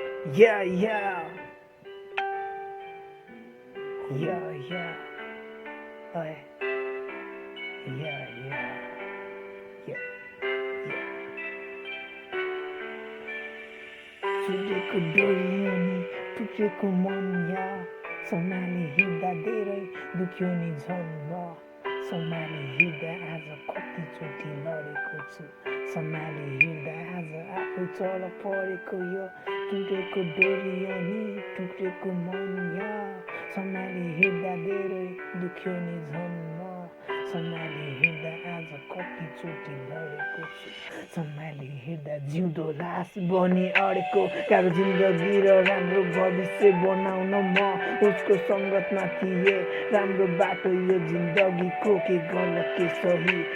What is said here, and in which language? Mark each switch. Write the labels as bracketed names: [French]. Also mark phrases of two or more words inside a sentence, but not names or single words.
[English] Yeah, yeah, yeah, yeah, oh, yeah, yeah, yeah, yeah. [Nepali] छुटेको डोरी अनि टुटेको मन या सम्हाली हिँड्दा धेरै दुख्यो नि झन् म सम्हाली हिँड्दा आज कतिचोटि लडेको छु सम्हाली हिँड्दा आज आफै चल परेको यो टुटेको डोरी अनि टुटेको मन या सम्हाली हिँड्दा धेरै दुख्यो नि झन् म सम्हाली हिँड्दा आज कतिचोटि लडेको छु सम्हाली हिँड्दा जिउँदो लास बनी अडेको गाह्रो जिन्दगी र राम्रो भविष्य बनाउन म उसको सङ्गतमा थिएँ राम्रो बाटो यो जिन्दगीको के गलत के सही